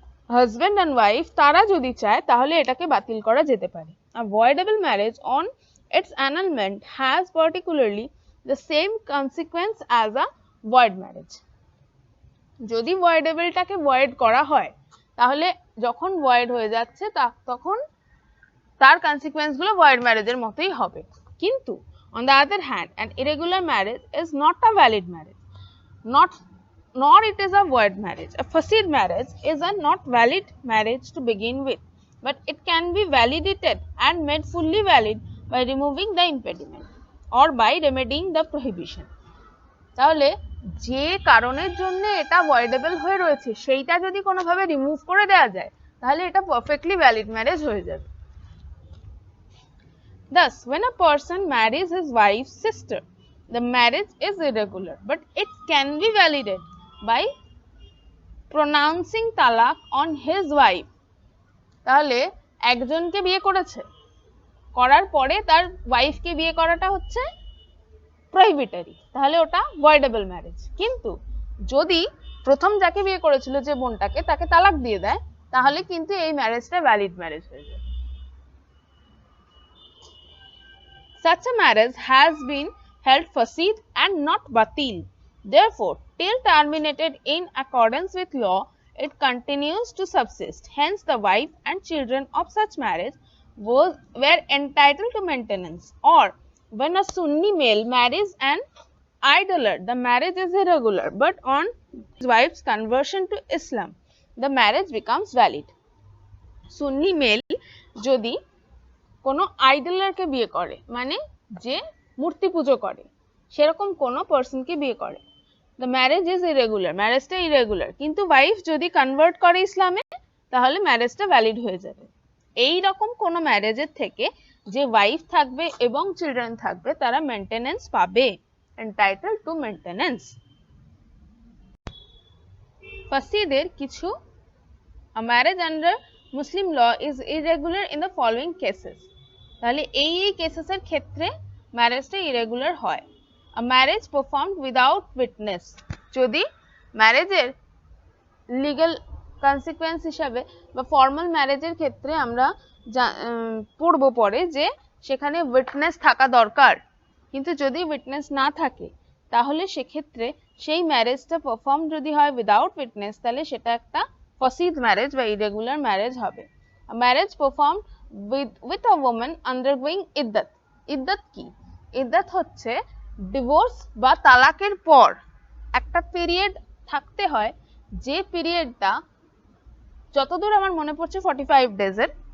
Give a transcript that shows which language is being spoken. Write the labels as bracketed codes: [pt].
[bn] Husband and wife তারা যদি চায় তাহলে এটাকে বাতিল করা যেতে পারে [en] a voidable marriage on its annulment has particularly the same consequence as a void marriage [bn] যদি voidableটাকে void করা হয় তাহলে যখন void হয়ে যাচ্ছে তখন তার consequence গুলো void marriage এর মতোই হবে কিন্তু [en] on the other hand an irregular marriage is not a valid marriage not nor it is a void marriage. A facet marriage is a not valid marriage to begin with, but it can be validated and made fully valid by removing the impediment or by remedying the prohibition. [bn] তাহলে যে কারণের জন্য এটা voidable হয়ে রয়েছে সেইটা যদি কোনোভাবে রিমুভ করে দেওয়া যায় তাহলে এটা পারফেক্টলি ভ্যালিড ম্যারেজ হয়ে যাবে। [en] Thus, when a person marries his wife's sister, the marriage is irregular, but it can be validated by pronouncing talaq on his wife. [bn] তাহলে একজনকে বিয়ে করেছে, করার পরে তার ওয়াইফকে বিয়ে করাটা হচ্ছে প্রহিবিটরি, তাহলে ওটা ভয়েডেবল ম্যারেজ। কিন্তু যদি প্রথম যাকে বিয়ে করেছিল যে বোনটাকে তাকে তালাক দিয়ে দেয় তাহলে কিন্তু এই ম্যারেজটা ভ্যালিড ম্যারেজ হয়ে যায়। [en] Such a marriage has been held fasid and not batil. Therefore, till terminated in accordance with law, it continues to subsist. Hence, the wife and children of such marriage were entitled to maintenance. Or, when a Sunni male marries an idolater, the marriage is irregular, but on his wife's conversion to Islam, the marriage becomes valid. [bn] Sunni male যদি কোনো আইডলারকে বিয়ে করে, মানে যে মূর্তি পুজো করে সেরকম কোনো পার্সনকে বিয়ে করে, [en] the marriage is irregular, [bn] ম্যারেজটা irregular, কিন্তু ওয়াইফ যদি কনভার্ট করে ইসলামে তাহলে ম্যারেজটা ভ্যালিড হয়ে যাবে। এই রকম কোনো ম্যারেজের থেকে যে ওয়াইফ থাকবে এবং চিলড্রেন থাকবে তারা মেইনটেনেন্স পাবে, এন্টাইটেলড টু মেইনটেনেন্স। ফাসিদের কিছু [en] A marriage under Muslim law is irregular in the following cases. [bn] তাহলে এই কেসেসের ক্ষেত্রে ম্যারেজটা ইরেগুলার হয়। [en] A marriage performed without witness, [bn] যদি ম্যারেজের লিগ্যাল কনসিকুয়েন্স হিসাবে বা ফর্মাল ম্যারেজের ক্ষেত্রে আমরা পড়ব পরে যে সেখানে উইটনেস থাকা দরকার, কিন্তু যদি উইটনেস না থাকে তাহলে সেক্ষেত্রে সেই ম্যারেজটা পারফর্ম যদি হয় উইদাউট উইটনেস তাহলে সেটা একটা ফাসিদ ম্যারেজ বা ইরেগুলার ম্যারেজ হবে। [en] A marriage performed with a woman undergoing iddat. [bn] ইদ্দাত কি? ইদ্দাত হচ্ছে ডিভোর্স বা তালাকের পর একটা পিরিয়ড থাকতে হয়, যে পিরিয়ডটা যতদূর আমার মনে পড়ছে 45 ডেজের।